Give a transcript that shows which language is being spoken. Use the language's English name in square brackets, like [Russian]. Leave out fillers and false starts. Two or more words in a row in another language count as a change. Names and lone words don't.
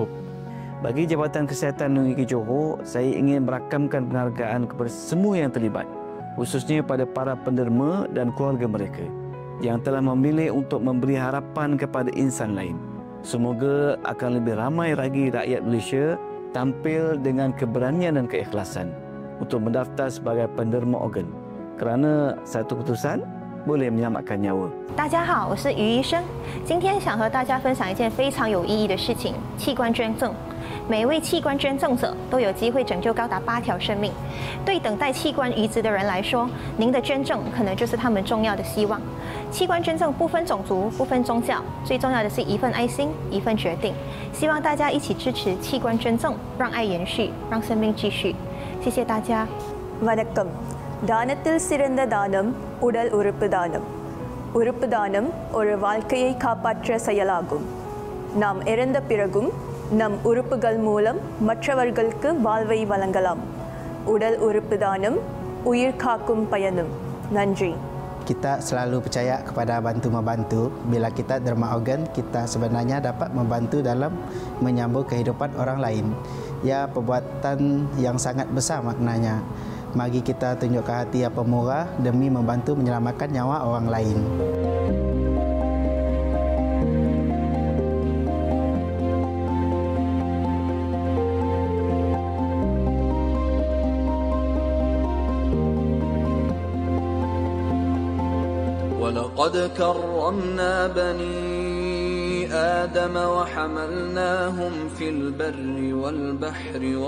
[Malay] Bagi Jabatan Kesihatan Negeri Johor, saya ingin merakamkan penghargaan kepada semua yang terlibat, khususnya pada para penderma dan keluarga mereka yang telah memilih untuk memberi harapan kepada insan lain. Semoga akan lebih ramai lagi rakyat Malaysia tampil dengan keberanian dan keikhlasan untuk mendaftar sebagai penderma organ, kerana satu keputusan boleh menyelamatkan nyawa. [Chinese] 大家好，我是于医生，今天想和大家分享一件非常有意义的事情——器官捐赠。每一位器官捐赠者都有机会拯救高达8条生命。对等待器官移植的人来说，您的捐赠可能就是他们重要的希望。器官捐赠不分种族、不分宗教，最重要的是一份爱心、一份决定。希望大家一起支持器官捐赠，让爱延续，让生命继续。谢谢大家。 [Tamil] வணக்கம். தானத்தில் சிறந்த தானம் உடல் உறுப்பு தானம். உறுப்பு தானம் ஒரு வாழ்க்கையை காப்பாற்ற செயலாகும். நாம் இறந்த பிறகும் நம் உறுப்புகள் மூலம் மற்றவர்களுக்கு வாழ்வை வழங்கலாம். உடல் உறுப்பு தானம் உயிர் காக்கும் பயணம். நன்றி. [Malay] Kita selalu percaya kepada bantu-membantu. Bila kita derma organ, kita sebenarnya dapat membantu dalam menyambung kehidupan orang lain. Ya, perbuatan yang sangat besar maknanya. Mari kita tunjukkan hati yang pemurah demi membantu menyelamatkan nyawa orang lain. [Arabic] ولقد كرمنا بني آدم وحملناهم في البر والبحر